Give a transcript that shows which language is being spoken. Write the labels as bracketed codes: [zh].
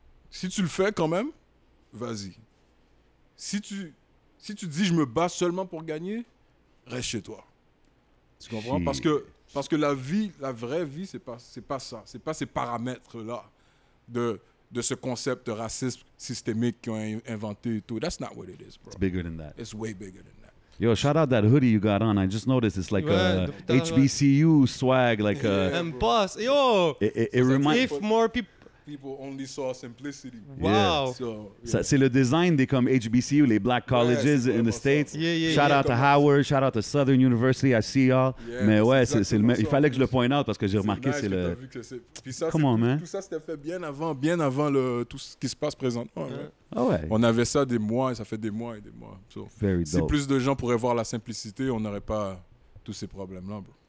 [fr] Si tu le fais quand même, vas-y. Si tu dis je me bats seulement pour gagner, reste chez toi. Tu comprends? Parce que la vie, la vraie vie, c'est pas ça. C'est pas ces paramètres-là de ce concept de racisme systémique qu'ils ont inventé et tout. [en] That's not what it is, bro. It's bigger than that. It's way bigger than that. Yo, shout out that hoodie you got on. I just noticed it's like a HBCU swag, like boss. Yo, it reminds. If more people only saw simplicity. Wow. Yeah. [fr] C'est le design des comme HBCU, les [en] black colleges in the States. Shout out to Howard, shout out to Southern University, I see y'all. [fr] Mais ouais, il fallait que je le point out parce que j'ai remarqué c'est le... Puis ça, [en] Come on, man. [fr] Tout ça, c'était fait bien avant tout ce qui se passe présentement. Ouais. Ah ouais. On avait ça des mois et ça fait des mois et des mois. Si plus de gens pourraient voir la simplicité, on n'aurait pas tous ces problèmes-là, bro.